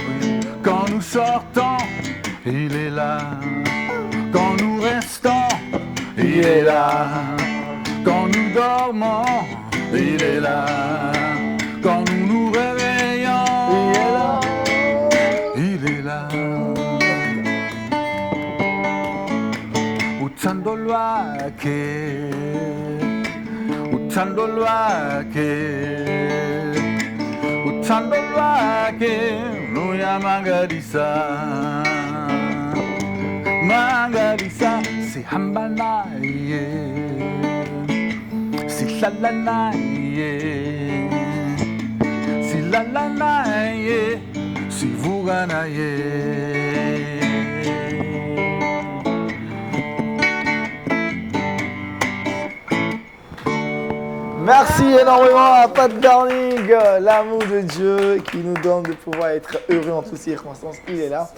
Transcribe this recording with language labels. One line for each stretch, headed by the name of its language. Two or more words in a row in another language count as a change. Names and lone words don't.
French: Quand nous sortons, il est là. Quand nous restons, il est là. Quand nous dormons, il est là. Quand nous nous réveillons, il est là. Il est là.
Zulu: Uthando lwakhe, uthando lwakhe, uthando lwakhe luyamangalisa, mangalisa, sihamba naye, sihlala naye, silala naye, sivuka naye.
French: Merci énormément à Pat Darling, l'amour de Dieu qui nous donne de pouvoir être heureux en toutes circonstances. Il est là.